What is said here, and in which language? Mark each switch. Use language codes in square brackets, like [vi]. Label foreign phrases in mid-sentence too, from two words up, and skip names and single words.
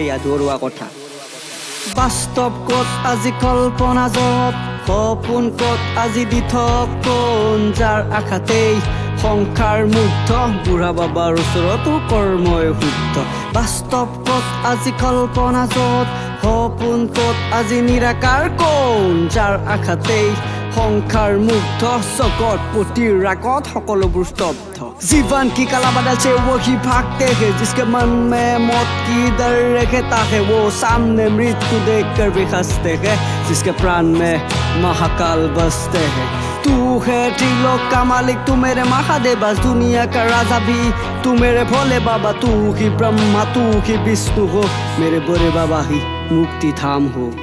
[as] আধৰুৱা কথা বাস্তৱ ক'ত আজি কল্পনা য'ত সপোন ক'ত আজি দিঠক কোন যাৰ আঘাতেই সংসাৰ মুগ্ধ বুঢ়া বাবাৰ ওচৰতো কৰ্মই শুদ্ধ বাস্তৱ ক'ত আজি কল্পনা য'ত সপোন ক'ত আজি নিৰাকাৰ কোন যাৰ আঘাতেই সংসাৰ মুগ্ধ জগতপতিৰ ৰাগত সকলোবোৰ স্তব্ধ [hi] जीवन की कला बदल से वही भागते हैं जिसके मन में मौत की डर रहता है वो सामने मृत्यु देखकर भी हंसते हैं जिसके प्राण में महाकाल बसते हैं तू है त्रिलोक का मालिक तू मेरे महादेव दुनिया का राजा भी तू मेरे भोले बाबा तू ही ब्रह्मा तू ही विष्णु हो मेरे बोरे बाबा ही मुक्ति धाम हो